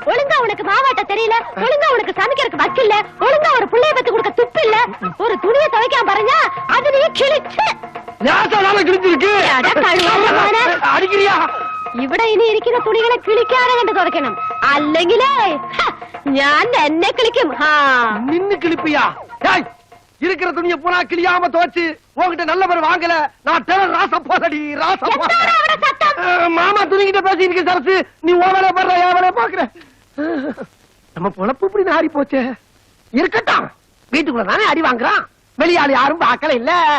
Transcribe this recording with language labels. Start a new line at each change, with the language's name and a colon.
Tamil: ஒழுங்கா உனக்கு மாவாட்ட தெரியல, ஒழுங்கா உனக்கு சமைக்கிறதுக்கு வக்கில்ல, ஒழுங்கா ஒரு புள்ளைய பத்து கொடுக்க துப்பு இல்ல. ஒரு துணியை துவைக்காம பாருங்க, அது நீ கிழிச்சு கிழிச்சிருக்கு. அடிக்கிறியா?
Malayalam: ഇവിടെ ഇനി ഇരിക്കുന്ന തുണികളെ കിളിക്കാതെ കണ്ട് തുറക്കണം, അല്ലെങ്കിലേ ഞാൻ എന്നെ കിളിക്കും.
Tamil: நின்னு கிழிப்பியா? இருக்கிற துணியை பூரா கிளியாம துவச்சு உங்ககிட்ட நல்ல பேர் வாங்கல. நான் டெரர் ராசப்பாடி ராசப்பா. மாமா துணிகிட்ட பேசி இருக்கு சரசு. நீ ஓவரே பண்ற, ஏவரே பாக்குற. நம்ம பொழப்பு இப்படி நாரி போச்சு. இருக்கட்டும், வீட்டுக்குள்ள தானே அடி வாங்குறான், வெளியாள் யாரும் பார்க்கல இல்ல.